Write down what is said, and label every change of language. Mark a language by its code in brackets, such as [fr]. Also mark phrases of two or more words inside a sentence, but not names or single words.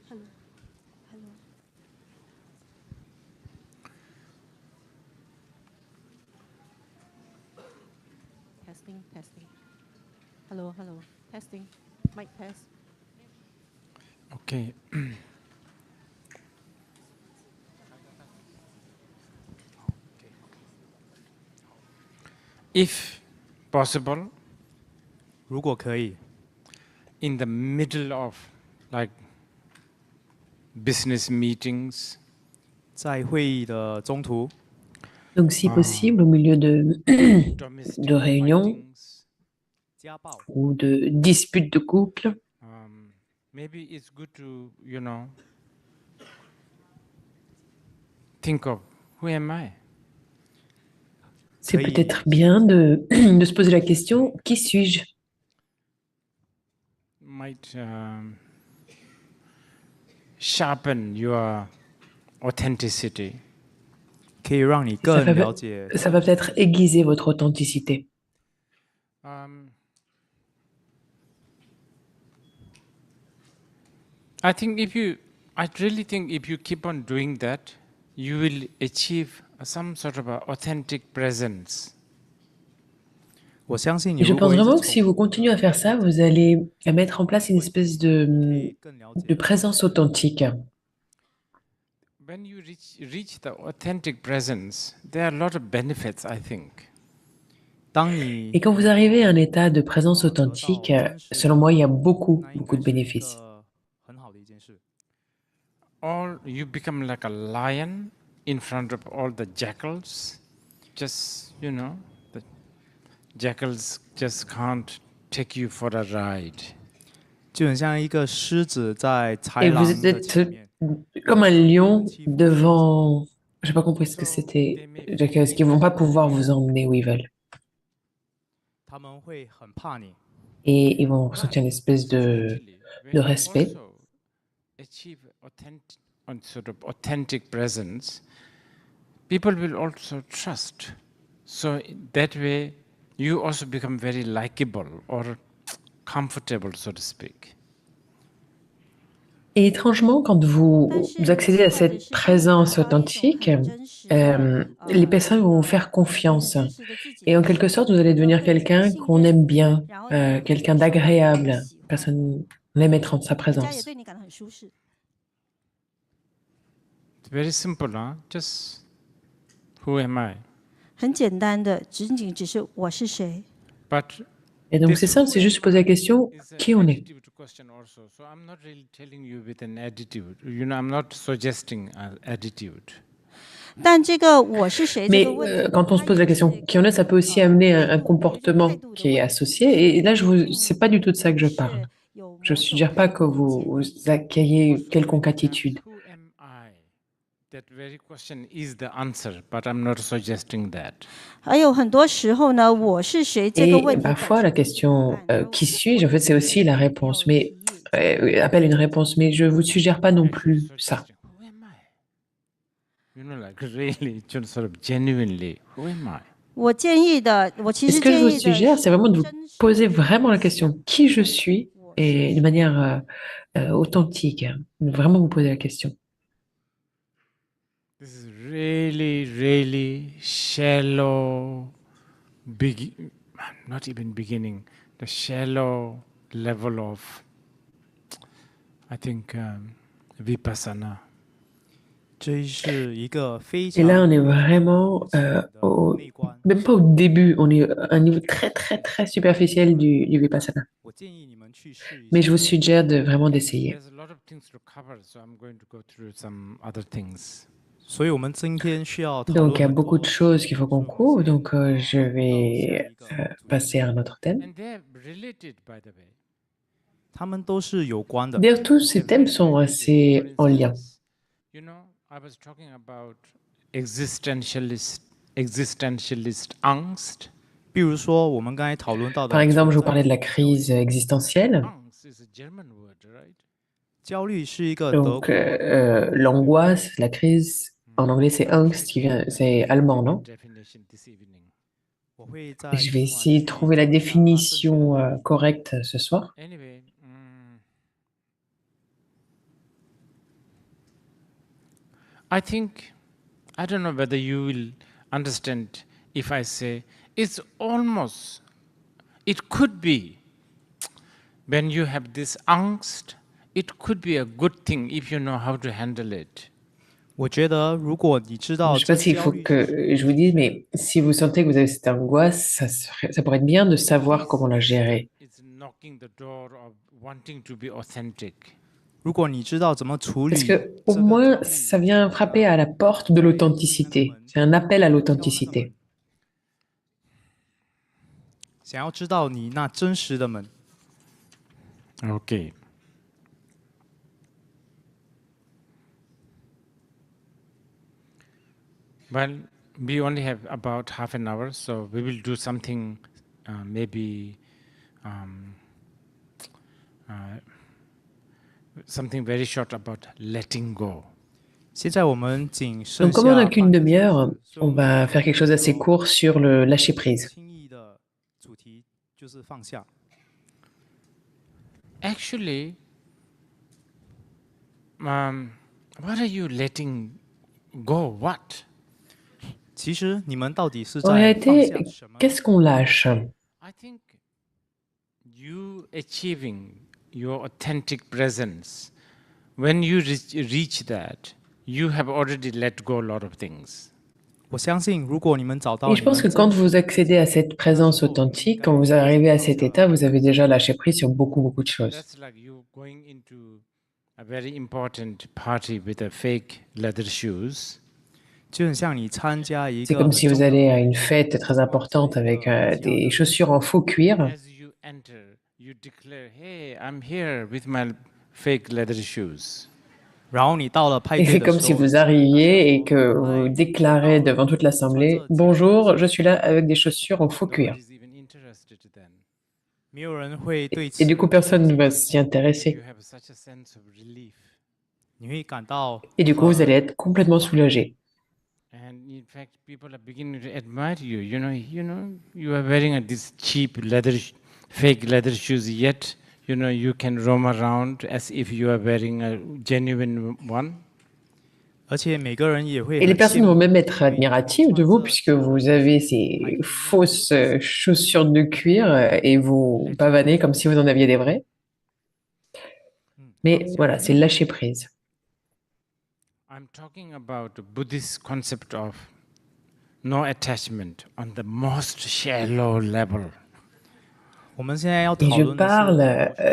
[en] Testing. Hello. Testing. Mic test. Okay. If possible, [zh] 如果可以， [en] in the middle of like business meetings, [zh] 在会议的中途， [fr] Donc, si possible, au milieu de [en] domestic [fr] réunions [en] fightings, [zh] 家暴 [fr] ou de disputes de couple, [en] maybe it's good to, think of who am I? [fr] c'est Oui. peut-être bien de se poser la question, qui suis-je? [en] Might sharpen your authenticity. [zh] 可以让你 [fr] Ça [zh] 更 [fr] va, [zh] 了解 [fr] ça va peut-être aiguiser votre authenticité. [en] I really think if you keep on doing that, you will achieve some sort of a authentic presence. [zh] 我相信你 [fr] Et je [zh] 如 [fr] pense [zh] 果一直 [fr] vraiment que si [zh] 重 [fr] vous continuez à faire ça, vous allez mettre en place une espèce [zh] 可以更了解 [fr] de présence authentique. [en] When you reach the authentic presence, there are a lot of benefits, I think. [zh] 当你 [fr] Et quand vous arrivez à un état de présence authentique, selon moi, il y a beaucoup, [zh] 那应 [fr] beaucoup [zh] 该 [fr] de [zh] 是一 [fr] bénéfices. [zh] 个很好的一件事。 [en] You become like a lion in front of all the jackals. Just, the jackals just can't take you for a ride. [zh] 就很像一个狮子在豺 [fr] Et [zh] 狼 [fr] vous [zh] 的前 [fr] êtes [zh] 面， [fr] comme un lion devant... J'ai pas compris ce que c'était. Parce qu'ils vont pas pouvoir vous emmener où ils veulent. [zh] 他们会很怕你。 [fr] Et ils vont ressentir une espèce de respect. [en] Also achieve sort of authentic presence, people will also trust. So that way, you also become very likable or comfortable, so to speak. [fr] Et étrangement, quand vous accédez à cette présence authentique, les personnes vont vous faire confiance. Et en quelque sorte, vous allez devenir quelqu'un qu'on aime bien, quelqu'un d'agréable. Personne aime être en sa [zh] 回家也 [fr] présence. [zh] 对你感到很舒适。 [en] It's very simple, huh? Just who am I? [zh] 很简单的，仅仅只是我是谁。 [en] But [fr] Et donc c'est simple, c'est juste poser la question, qui on est? [en] Question also. So I'm not really telling you with an attitude. You know, I'm not suggesting an attitude. [zh] 但这个我是谁这 [fr] Mais [zh] 个问题， [fr] quand on se pose la question qui on est, ça peut aussi amener un comportement qui est associé. Et là, c'est pas du tout de ça que je parle. Je suggère pas que vous accueillez quelconque attitude. [en] Who am I? That very question is the answer, but I'm not suggesting that. [zh] 还有很多时候呢，我是谁这个 [fr] Et [zh] 问题本 [fr] parfois, la [zh] 身就是答 [fr] question [zh] 案 [fr] qui suis-je, en fait, c'est aussi la réponse. Mais appelle une réponse. Mais je vous suggère pas non plus ça. [en] Who am I? You know, like really, just sort of genuinely, who am I? [zh] 我建议的，我其 [fr] Et [zh] 实 [fr] ce que je [zh] 建 [fr] vous [zh] 议的 [fr] suggère, c'est vraiment de vous [zh] 真实 [fr] poser vraiment la question qui je suis et de manière authentique. Vraiment vous poser la question. [en] This is really, really shallow, not even beginning, the shallow level of, I think, vipassana. [zh] 这是一个非 [fr] Et là, [zh] 常 [fr] on est vraiment, [zh] 内观。 [fr] même pas au début, on est à un niveau très, très, très superficiel du vipassana. [zh] 我建议你们去试一 [fr] Mais [zh] 下 [fr] je vous suggère vraiment d'essayer. [en] There's a lot of things to cover, so I'm going to go through some other things. [zh] 所以我们今天需要讨 [fr] Donc, il y a [zh] 论很 [fr] beaucoup [zh] 多 [fr] de choses qu'il faut qu'on couvre. Donc, je vais passer à un autre thème. [en] And they're related, by the way. [zh] 他们都是有关的。 [fr] D'ailleurs, tous ces thèmes sont assez en lien. [en] You know, I was talking about existentialist angst. [zh] 比如说，我们刚才讨论到的 [fr] Par exemple, je vous [zh] 存在 [fr] parlais de la crise existentielle. [en] Angst is a German word, right? [zh] 焦虑是一个德 [fr] Donc, [zh] 国 [fr] l'angoisse, la crise, en anglais, c'est Angst, c'est allemand, non? [en] Definition this evening. [zh] 我会在 [fr] Et je vais [zh] 今晚 [fr] essayer de [zh] 去 [fr] trouver la [zh] 找一下它正确的 [fr] définition correcte ce soir. [en] Anyway, I think, I don't know whether you will understand if I say, it's almost, it could be, when you have this angst, it could be a good thing if you know how to handle it. [zh] 我觉得，如果你知道 [fr] Je ne sais [zh] 这 [fr] pas s'il [zh] 焦 [fr] faut [zh] 虑 [fr] que je vous dise, mais si vous sentez que vous avez cette angoisse, ça pourrait être bien de savoir comment la gérer. [en] It's knocking the door of wanting to be authentic. [zh] 如果你知道怎么处 [fr] Parce [zh] 理 [fr] que [zh] 这 [fr] au [zh] 个 [fr] moins, [zh] 焦虑 [fr] ça vient frapper à la porte de l'authenticité. C'est un appel à l'authenticité. [zh] 想要知道你那真实的门， [en] Okay. Well, we only have about half an hour, so we will do something maybe something very short about letting go. [zh] 现在我们仅剩 [fr] Donc, [zh] 下 [fr] comme on n'a [zh] 半 [fr] qu'une [zh] 个 [fr] demi-heure, [zh] 小时，所以 [fr] on [zh] 我们 [fr] va faire quelque chose d'assez court sur le lâcher prise. [zh] 轻易的主题就是放下。 [en] Actually, what are you letting go? What? [zh] 其实你们到底是 [fr] En [zh] 在放 [fr] réalité, [zh] 下什么？ [fr] qu'est-ce qu'on lâche? [en] I think you achieving your authentic presence, when you reach that, you have already let go a lot of things. [zh] 我相信，如果你们找到 [fr] Et [zh] 你 [fr] je [zh] 们 [fr] pense que [zh] 真 [fr] quand [zh] 实 [fr] vous accédez à cette présence authentique, quand vous arrivez à cet état, vous avez déjà lâché prise sur beaucoup, beaucoup de choses. [en] That's like you going into a very important party with a fake leather shoes. [zh] 就很像你参加一 [fr] C'est [zh] 个 [fr] comme [zh] 很 [fr] si [zh] 重 [fr] vous [zh] 要 [fr] allez [zh] 的 [fr] à une fête très importante avec des chaussures en faux cuir. [en] As you enter, you declare, "Hey, I'm here with my fake leather shoes." [zh] 然后你到了派 [fr] Et [zh] 对 [fr] c'est [zh] 的 [fr] comme [zh] 时 [fr] si [zh] 候， [fr] vous arriviez et que vous déclarez devant toute l'assemblée, Bonjour, je suis là avec des chaussures en faux cuir. [en] Nobody's even interested then. [zh] 没有人会对 [fr] Et [zh] 此 [fr] du coup, personne ne va s'y intéresser. [en] You have such a sense of relief. [zh] 你会感到 [fr] Et du coup, vous allez être complètement soulagé. [en] And in fact, people are beginning to admire you. You know, you are wearing this cheap fake leather shoes, yet, you can roam around as if you are wearing a genuine one. [zh] 而且每个人也会 [fr] Et les [zh] 很羡 [fr] personnes vont [zh] 慕 [fr] même être admiratives de vous puisque vous avez ces fausses chaussures de cuir et vous pavanez comme si vous en aviez des vraies. Mais voilà, c'est lâcher prise. [en] I'm talking about the Buddhist concept of no attachment on the most shallow level. [zh] 我们现在要 [fr] Et [zh] 讨 [fr] je [zh] 论的 [fr] parle, [zh] 是